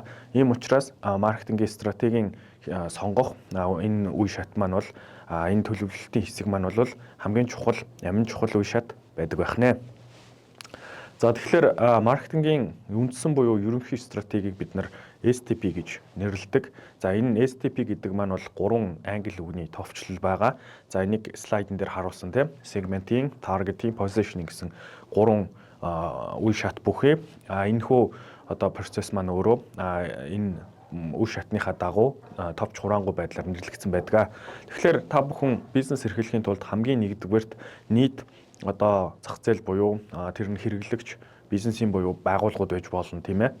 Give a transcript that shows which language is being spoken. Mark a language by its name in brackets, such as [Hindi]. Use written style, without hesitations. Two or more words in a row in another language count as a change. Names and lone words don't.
[Mongolian] Ийм учраас маркетингийн стратегийн сонгох энэ үе шат маань бол энэ төлөвлөлтийн хэсэг маань бол хамгийн чухал, амин чухал үе шат байдаг байх нэ. За тэгэхээр маркетингийн үндсэн буюу ерөнхий стратегийг бид нар STP гэж нэрлэдэг. За энэ STP гэдэг маань бол 3 англи үгний товчлол байгаа. За энийг слайдн дээр харуулсан тийм [English] segmenting, targeting, positioning [Mongolian] гэсэн 3 үе шат бүхий. Энэхүү процесс маань өөрөө энэ үе шатныхаа дагуу товч хураангуй байдлаар нэрлэгдсэн байдаг. Тэгэхээр та бүхэн бизнес эрхлэхийн тулд хамгийн нэгдүгээрт нийт зах зээл буюу тэр нь хэрэглэгч бизнесийн буюу байгууллагууд байж болно тийм ээ.